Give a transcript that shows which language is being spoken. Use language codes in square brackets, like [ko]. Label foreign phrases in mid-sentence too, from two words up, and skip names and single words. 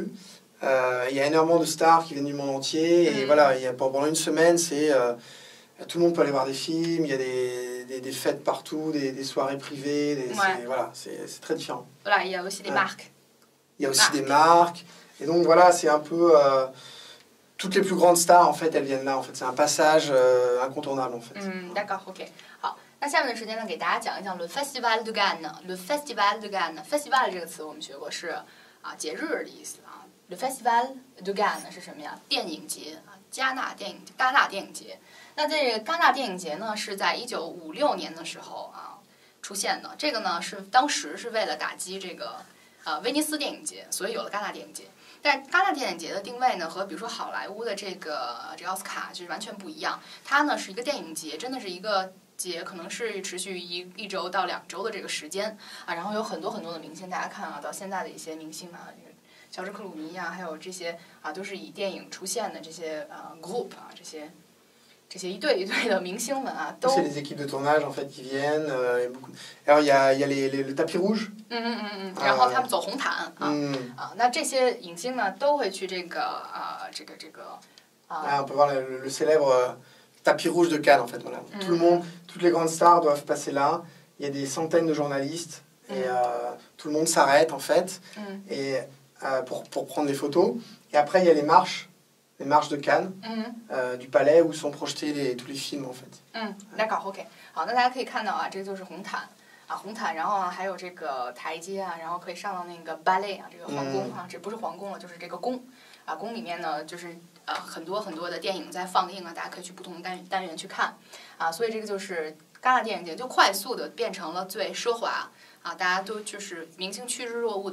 [fr] Il y a énormément de stars qui viennent du monde entier, et voilà, pendant une semaine, tout le monde peut aller voir des films, il y a des fêtes partout, des soirées privées, voilà, c'est très différent. Voilà, il y a aussi des marques. Il y a aussi des marques. Et donc voilà, c'est un peu... toutes les plus grandes stars, en fait, elles viennent là. En fait, c'est un passage incontournable, en fait. D'accord, [zh] OK. 好，那下面的时间呢，给大家讲一讲 Le Festival de Cannes。Le Festival de Cannes，Festival 这个词我们学过是节日的意思啊。Le Festival de Cannes 是什么呀？电影节啊，戛纳电影节。那这个戛纳电影节呢，是在1956年的时候出现的。这个呢是当时是为了打击这个威尼斯电影节，所以有了戛纳电影节。但是戛纳电影节的定位呢，和比如说好莱坞的这个奥斯卡就是完全不一样。它呢是一个电影节，真的是一个节，可能是持续一周到2周的这个时间啊。然后有很多很多的明星，大家看到现在的一些明星乔治克鲁尼还有这些都是以电影出现的这些group 这些这些一对一对的明星们啊，都 [fr] C'est les équipes de tournage en fait qui viennent. Il y a beaucoup... Alors il y a le tapis rouge. [zh] 然后他们走红毯啊、嗯那这些影星呢都会去这个 [fr] on peut voir le célèbre tapis rouge de Cannes en fait. Voilà. Tout le monde, toutes les grandes stars doivent passer là. Il y a des centaines de journalistes et tout le monde s'arrête en fait et pour prendre des photos. Et après il y a les marches de Cannes, du palais où sont projetés tous les films en fait. D'accord, [zh] OK。好，那大家可以看到啊，这就是红毯啊，红毯，然后啊还有这个台阶啊，然后可以上到那个 ballet 啊，这个皇宫啊，这不是皇宫了，就是这个宫啊，宫里面呢就是很多很多的电影在放映啊，大家可以去不同的单元去看啊，所以这个就是戛纳电影节就快速的变成了最奢华啊，大家都就是明星趋之若鹜